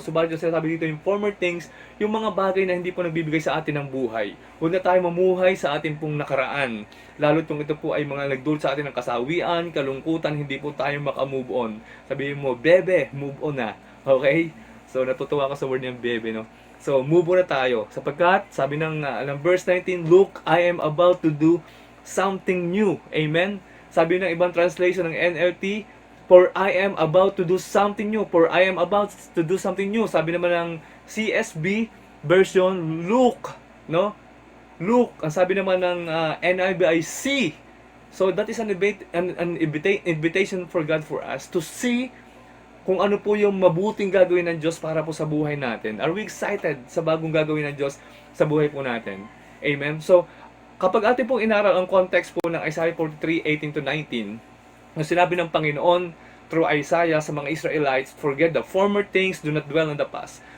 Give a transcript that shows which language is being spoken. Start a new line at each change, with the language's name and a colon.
Filipino: Subalit yung sinasabi dito, yung former things, yung mga bagay na hindi po nagbibigay sa atin ng buhay. Huwag na tayo mamuhay sa atin pong nakaraan. Lalo kung ito po ay mga nagdulot sa atin ng kasawian, kalungkutan, hindi po tayo makamove on. Sabihin mo, bebe, move on na. Okay? So, natutuwa ko sa word niyang bebe, no? So, move on na tayo. Sapagkat, sabi ng verse 19,
English: Look, I am about to do something new.
Filipino: Amen? Sabi ng ibang translation ng NLT,
English: For I am about to do something new. For I am about to do something new.
Filipino: Sabi naman ng CSB version,
English: look. No? Look.
Filipino: Ang sabi naman ng NIV ay see.
English: So that is an invitation for God for us to see
Filipino: kung ano po yung mabuting gagawin ng Diyos para po sa buhay natin. Are we excited sa bagong gagawin ng Diyos sa buhay po natin? Amen? So, kapag atin pong inaral ang context po ng Isaiah 43:18-19, na sinabi ng Panginoon through Isaiah sa mga Israelites,
English: forget the former things, do not dwell on the past.